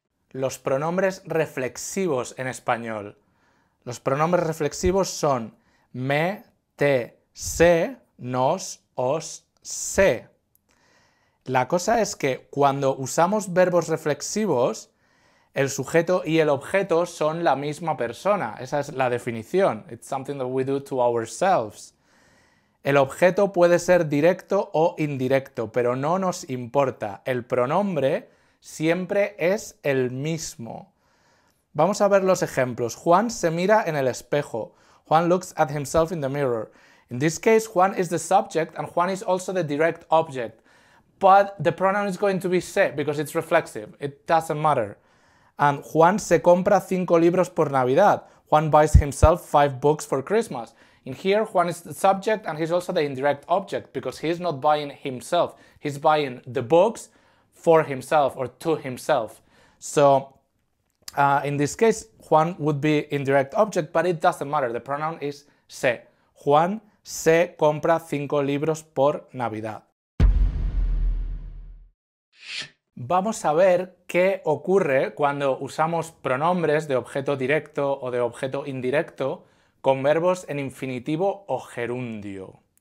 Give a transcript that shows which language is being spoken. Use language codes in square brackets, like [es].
[es] Los pronombres reflexivos en español. Los pronombres reflexivos son me, te, se, nos, os, se. La cosa es que cuando usamos verbos reflexivos, el sujeto y el objeto son la misma persona. Esa es la definición. [en] It's something that we do to ourselves. [es] El objeto puede ser directo o indirecto, pero no nos importa. El pronombre siempre es el mismo. Vamos a ver los ejemplos. Juan se mira en el espejo. [en] Juan looks at himself in the mirror. In this case, Juan is the subject and Juan is also the direct object. But the pronoun is going to be se because it's reflexive. It doesn't matter. [es] And Juan se compra 5 libros por Navidad. [en] Juan buys himself 5 books for Christmas. In here, Juan is the subject and he's also the indirect object because he's not buying himself. He's buying the books for himself or to himself. So, in this case, Juan would be indirect object, but it doesn't matter. The pronoun is se. [es] Juan se compra 5 libros por Navidad. Vamos a ver qué ocurre cuando usamos pronombres de objeto directo o de objeto indirecto con verbos en infinitivo o gerundio.